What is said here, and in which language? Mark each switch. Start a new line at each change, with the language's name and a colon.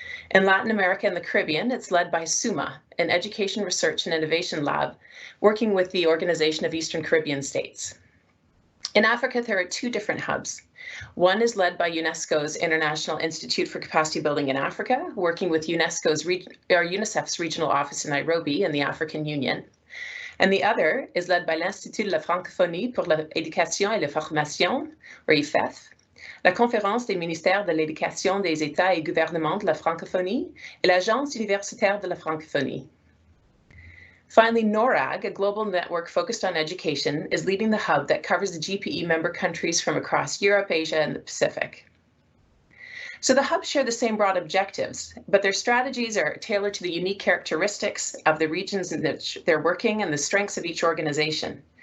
English: In Latin America and the Caribbean, it's led by SUMA, an education research and innovation lab, working with the Organization of Eastern Caribbean States. In Africa, there are 2 different hubs. One is led by UNESCO's International Institute for Capacity Building in Africa, working with UNICEF's regional office in Nairobi and the African Union. And the other is led by
French: l'Institut de la Francophonie pour l'éducation et la formation, or IFEF, la Conférence des ministères de l'éducation des États et gouvernements de la francophonie, et l'Agence universitaire de la francophonie.
English: Finally, NORAG, a global network focused on education, is leading the hub that covers the GPE member countries from across Europe, Asia, and the Pacific. So the hubs share the same broad objectives, but their strategies are tailored to the unique characteristics of the regions in which they're working and the strengths of each organization.